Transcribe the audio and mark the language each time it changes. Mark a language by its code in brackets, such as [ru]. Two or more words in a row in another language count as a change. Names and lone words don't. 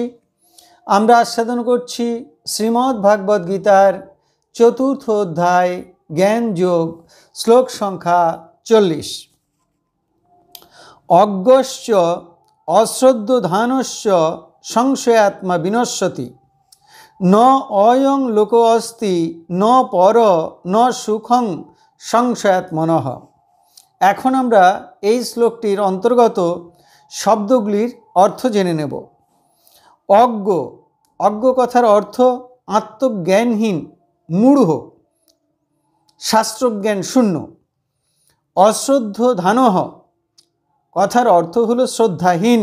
[bn] আমরা আস্বাদন করছি শ্রীমদ্ ভাগবত গীতার চতুর্থ অধ্যায় জ্ঞান যোগ শ্লোক সংখ্যা 40। [sa] अज्ञश्च अश्रद्धधानश्च संशयात्मा विनश्यति न अयं लोको अस्ति न पर न सुखं संशयात्मनः। [bn] এখন আমরা এই শ্লোকটির অন্তর্গত শব্দগুলির অর্থ জেনে নেব। অজ্ঞ, অজ্ঞ কথার অর্থ আত্মজ্ঞানহীন, মূঢ়, শাস্ত্রজ্ঞান শূন্য। অশ্রদ্ধ ধানহ কথার অর্থ হলো শ্রদ্ধাহীন।